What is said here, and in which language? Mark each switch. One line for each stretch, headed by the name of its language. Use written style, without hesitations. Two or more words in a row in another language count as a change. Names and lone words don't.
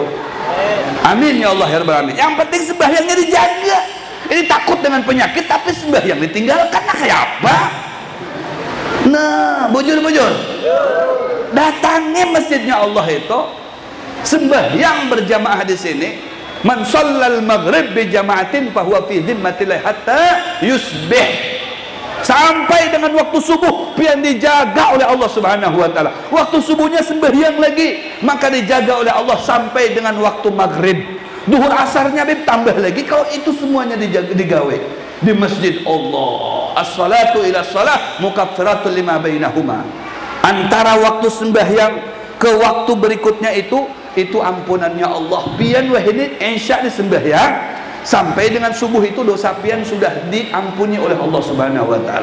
Arabic: آمين يا الله يا رب العالمين.
Banjar: Yang penting sembahyangnya dijaga. Ini takut dengan penyakit tapi sembahyang ditinggalkan, nah kayak apa? Nah, bujur datangnya masjidnya Allah itu sembahyang berjamaah di sini.
Arabic: من صلى المغرب بجماعة فهو في ذمة الله حتى يصبح.
Banjar: Sampai dengan waktu subuh pian dijaga oleh Allah
Arabic: سبحانه وتعالى.
Banjar: Waktu subuhnya sembahyang lagi, maka dijaga oleh Allah sampai dengan waktu maghrib. Duhur asarnya tambah lagi, kalau itu semuanya digawe di masjid Allah.
Arabic: الصلاة إلى الصلاة مكفرة لما بينهما.
Banjar: Antara waktu sembahyang ke waktu berikutnya itu ampunannya Allah. Pian wah ini insya di sembahyang sampai dengan subuh itu dosa pian sudah diampuni oleh Allah
Arabic: سبحانه وتعالى.